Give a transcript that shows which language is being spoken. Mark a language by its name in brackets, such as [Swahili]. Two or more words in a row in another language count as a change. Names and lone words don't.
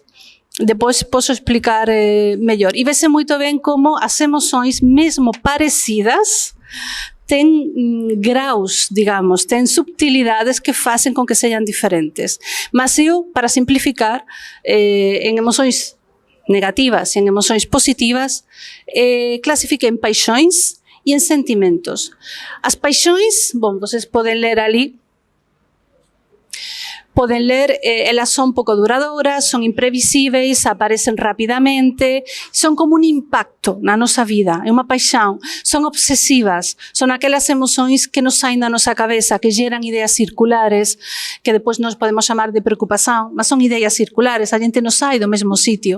[Portuguese] Depois posso explicar melhor. E vê-se muito bem como as emoções, mesmo parecidas, têm graus, digamos, têm subtilidades que fazem com que sejam diferentes. Mas eu, para simplificar, em emoções negativas e em emoções positivas, classifiquei em paixões e em sentimentos. As paixões, bom, vocês podem ler ali. [Galician] poden ler, elas son pouco duradoras, son imprevisíveis, aparecen rapidamente, son como un impacto na nosa vida, é unha paixón, son obsesivas, son aquelas emocións que nos saen da nosa cabeza, que xeran ideas circulares, que depois nos podemos chamar de preocupación, mas son ideas circulares, a xente non sai do mesmo sitio.